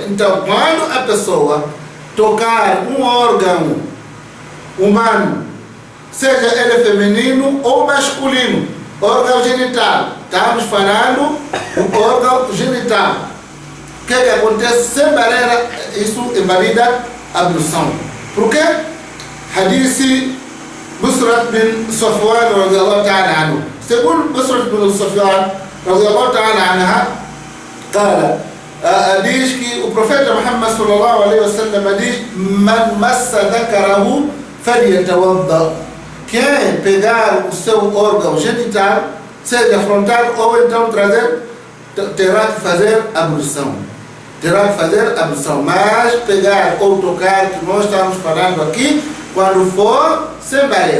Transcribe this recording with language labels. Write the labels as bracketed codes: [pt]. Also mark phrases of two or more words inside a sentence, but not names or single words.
[pt] Então, quando a pessoa tocar um órgão humano, seja ele feminino ou masculino, órgão genital, estamos falando do órgão genital. O que acontece sem barreira? Isso invalida a ablução. Por quê? [ar] حديث بسرة بن صفوان رضي الله تعالى عنه. [pt] Segundo Busrat bin Safwan [ar] رضي الله تعالى عنها, [pt] diz que o profeta Muhammad [ar] صلى الله عليه وسلم [pt] diz: [ar] "من مس ذكره فليتوضأ." [pt] Quem pegar o seu órgão genital, seja frontal ou então traseiro, terá que fazer ablução. Terá que fazer ablução. Mas pegar ou tocar, que nós estamos falando aqui, quando for sem barreira.